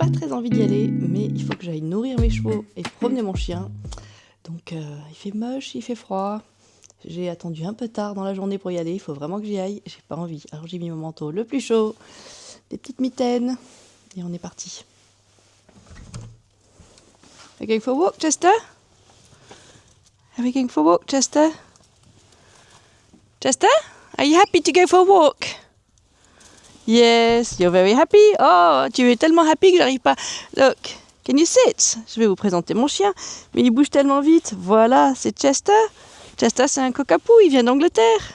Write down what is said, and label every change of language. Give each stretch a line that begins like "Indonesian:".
French: Envie d'y aller, mais il faut que j'aille nourrir mes chevaux et promener mon chien. Donc il fait moche, il fait froid. J'ai attendu un peu tard dans la journée pour y aller, il faut vraiment que j'y aille. J'ai pas envie. Alors j'ai mis mon manteau le plus chaud, des petites mitaines, et on est parti.
English: Are we going for a walk, Chester? Are we going for a walk, Chester? Chester? Are you happy to go for a walk? Yes, you're very happy.
French: Oh, tu es tellement happy que j'arrive pas.
English: Look, can you sit?
French: Je vais vous présenter mon chien, mais il bouge tellement vite. Voilà, c'est Chester. Chester, c'est un cockapoo, il vient d'Angleterre.